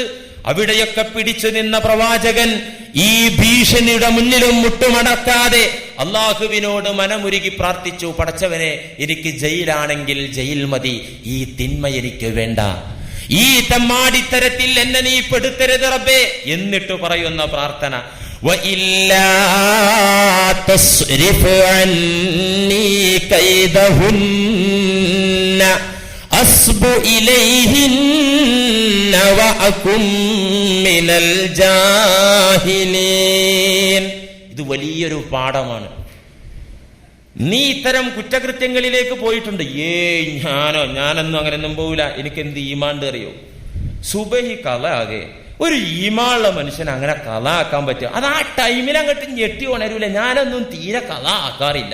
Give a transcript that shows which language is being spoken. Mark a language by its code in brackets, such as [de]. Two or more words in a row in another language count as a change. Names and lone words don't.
[ml] അവിടെയൊക്കെ പിടിച്ചു നിന്ന പ്രവാചകൻ ഈ ഭീഷണിയുടെ മുന്നിലും മുട്ടുമടക്കാതെ അള്ളാഹുവിനോട് മനമുരുകി പ്രാർത്ഥിച്ചു, പടച്ചവനെ, എനിക്ക് ജയിലാണെങ്കിൽ ജയിൽ മതി, ഈ തിന്മ എനിക്ക് വേണ്ട, ഈ തെമ്മാടിത്തരത്തിൽ എന്നെ നീ പെടുത്തരുത് റബ്ബേ. എന്നിട്ട് പറയുന്ന പ്രാർത്ഥന, [ar] وَإِلَّا تَصْرِفْ عَنِّي كَيْدَهُنَّ أَصْبُ إِلَيْهِنَّ وَأَكُنْ مِنَ الْجَاهِلِينَ. [ml] ഇത് വലിയൊരു പാഠമാണ്. നീ ഇത്തരം കുറ്റകൃത്യങ്ങളിലേക്ക് പോയിട്ടുണ്ട്. ഞാനൊന്നും അങ്ങനെയൊന്നും പോവില്ല, എനിക്കെന്ത് ഈമാണ്ട് അറിയോ. സുബഹി കല ആകെ ഒരു ഈമാനുള്ള മനുഷ്യൻ അങ്ങനെ കല ആക്കാൻ പറ്റുക? അത് ആ ടൈമിൽ അങ്ങോട്ട് ഞെട്ടി ഉണരൂല. ഞാനൊന്നും തീരെ കല ആക്കാറില്ല.